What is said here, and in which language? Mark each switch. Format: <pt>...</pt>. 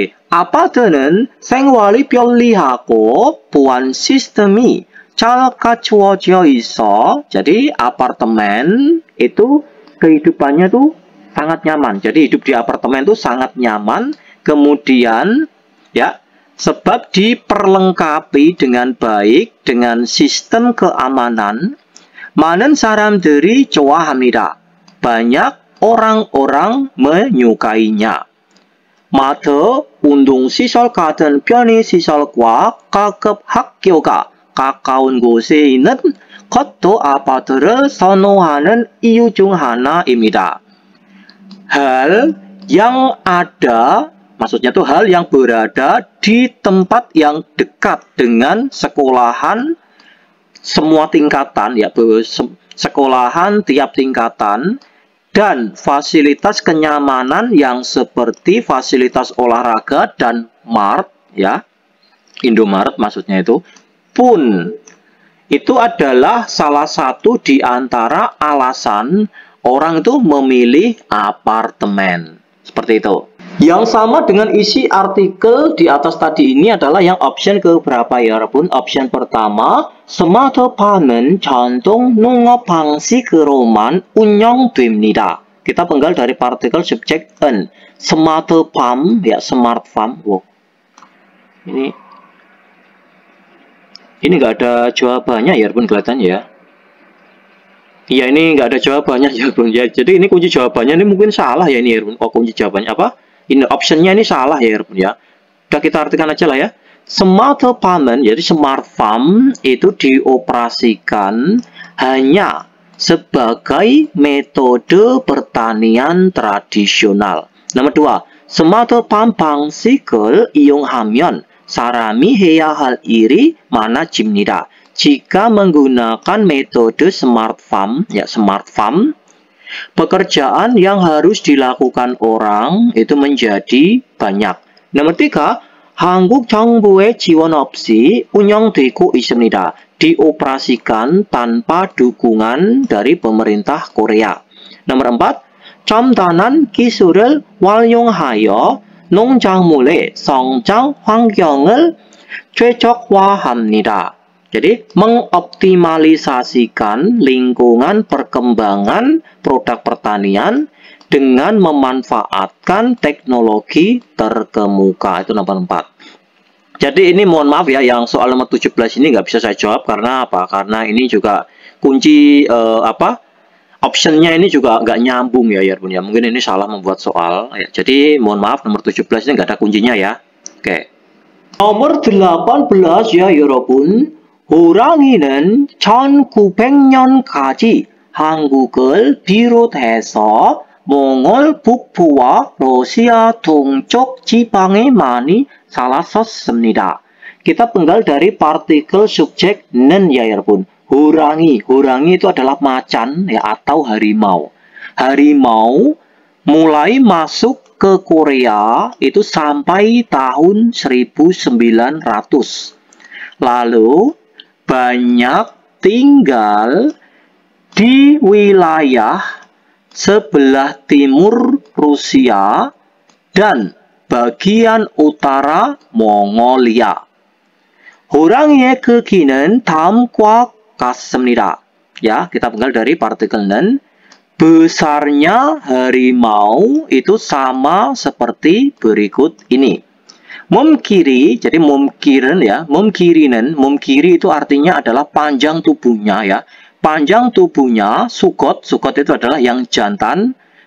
<ko>아파트는 생활이 편리하고 보안 시스템이 잘 갖추어져 있어.</ko> <id>Jadi apartemen itu kehidupannya tuh sangat nyaman. Jadi hidup di apartemen tuh sangat nyaman. Kemudian ya, sebab diperlengkapi dengan baik dengan sistem keamanan.</id> <ko>많은 사람들이 좋아합니다.</ko> <id>banyak orang-orang menyukainya.</id> <ko>마트, 운동시설 같은 편의시설과 가급 학교가 가까운 곳에 있는 것도 아파트를 선호하는 이유 중 하나입니다.</ko> <id>Hal yang ada, maksudnya tuh hal yang berada di tempat yang dekat dengan sekolahan semua tingkatan, ya, sekolahan tiap tingkatan, dan fasilitas kenyamanan yang seperti fasilitas olahraga dan mart, ya, Indomaret maksudnya itu, pun itu adalah salah satu di antara alasan orang itu memilih apartemen. Seperti itu. Yang sama dengan isi artikel di atas tadi ini adalah yang option keberapa ya, Rabun? Option pertama,</id> <ko>스마트팜은 전통 농업 방식으로만 운영됩니다.</ko> <id>Kita penggal dari partikel subjek en. 스마트팜, ya, smart farm. Wow. Ini nggak ada jawabannya ya, Rabun, kelihatan ya. Iya, ini nggak ada jawabannya ya, Rabun. Ya, jadi ini kunci jawabannya ini mungkin salah ya ini, Rabun. Oh, kunci jawabannya apa? Ini optionnya ini salah ya, Rabun ya. Udah kita artikan aja lah ya. 스마트팜은, jadi smart farm itu dioperasikan hanya sebagai metode pertanian tradisional. Nomor 2,</id> <ko>스마트팜 방식을 이용하면 사람이 해야 할 일이 많아집니다.</ko> <id>Jika menggunakan metode smart farm, ya, smart farm, pekerjaan yang harus dilakukan orang itu menjadi banyak. Nomor 3,</id> <ko>한국 정부의 지원 없이 운영되고 있습니다.</ko> <id>Dioperasikan tanpa dukungan dari pemerintah Korea. Nomor 4,</id> <ko>첨단한 기술을 활용하여 농작물의 성장 환경을 최적화합니다.</ko> <id>Jadi, mengoptimalisasikan lingkungan perkembangan produk pertanian dengan memanfaatkan teknologi terkemuka. Itu nomor 4. Jadi ini mohon maaf ya, yang soal nomor 17 ini nggak bisa saya jawab karena apa? Karena ini juga kunci optionnya ini juga nggak nyambung ya, Rabun ya. Mungkin ini salah membuat soal. Ya, jadi mohon maaf, nomor 17 ini nggak ada kuncinya ya. Oke. Nomor 18 ya, Rabun.</id> <ko>호랑이는 1900년까지 한국을 비롯해서 몽골 북부와 러시아 동쪽 지방에 많이 살았었습니다.</ko> <id>Kita penggal dari partikel subjek nen ya, Rabun. Horangi. Horangi itu adalah macan ya, atau harimau. Harimau mulai masuk ke Korea itu sampai tahun 1900. Lalu banyak tinggal di wilayah sebelah timur Rusia dan bagian utara Mongolia.</id> <ko>호랑이의 크기는 다음과 같습니다.</ko> <id>Ya, kita penggal dari partikel nen. Besarnya harimau itu sama seperti berikut ini. Mom kiri, jadi mom kiren ya, mom kiri itu artinya adalah panjang tubuhnya ya. Panjang tubuhnya, sukot itu adalah yang jantan.</id>